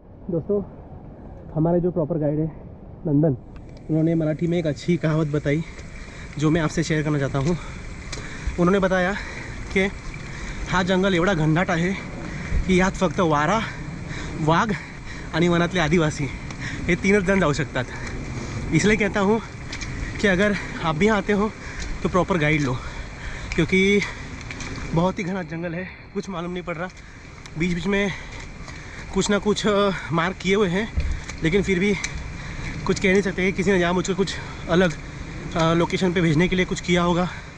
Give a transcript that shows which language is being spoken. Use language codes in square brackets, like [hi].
[hi] दोस्तों हमारे जो प्रॉपर गाइड है नंदन, उन्होंने मराठी में एक अच्छी कहावत बताई जो मैं आपसे शेअर करना चाहता हूँ। उन्होंने बताया कि [mr] हा जंगल एवढा घनदाट आहे की यात फक्त वारा, वाघ आणि वनातले आदिवासी हे 3च जण जाऊ शकतात। [hi] इसलिए कहता हूँ कि अगर आप भी आते हो तो प्रॉपर गाइड लो, क्योंकि बहुत ही घना जंगल है, कुछ मालूम नहीं पड़ रहा। बीच बीच में कुछ ना कुछ मार्क किए हुए हैं, लेकिन फिर भी कुछ कह नहीं सकते कि किसी ने जहाँ मुझको कुछ अलग लोकेशन पे भेजने के लिए कुछ किया होगा।